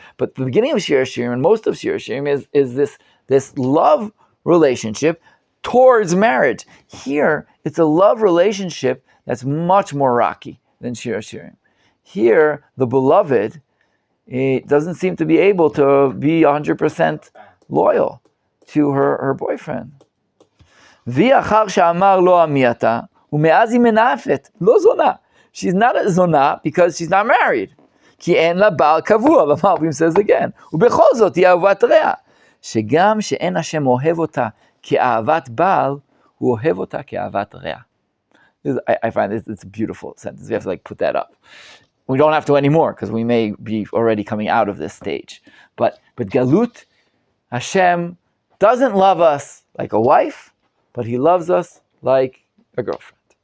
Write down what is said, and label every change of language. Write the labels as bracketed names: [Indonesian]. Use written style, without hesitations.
[English] But the beginning of Shir Hashirim and most of Shir Hashirim is this love relationship towards marriage. Here, it's a love relationship that's much more rocky than Shir Hashirim. Here, the beloved, it doesn't seem to be able to be 100% loyal to her boyfriend. [Hebrew] והיא אחר שאמר לא עמי אתה, ומאז היא מנאפת, לא זונה, [English] She's not a zonah because she's not married. [Hebrew] Ki en la baal kavua, [English] the Malbim says again. [Hebrew] ובכל זאת היא אהבת רע. שגם שאין השם אוהב אותה כאהבת בעל, הוא אוהב אותה כאהבת רע. [English] I find it's a beautiful sentence. We have to put that up. We don't have to anymore because we may be already coming out of this stage. But Galut, Hashem doesn't love us like a wife, but He loves us like a girlfriend.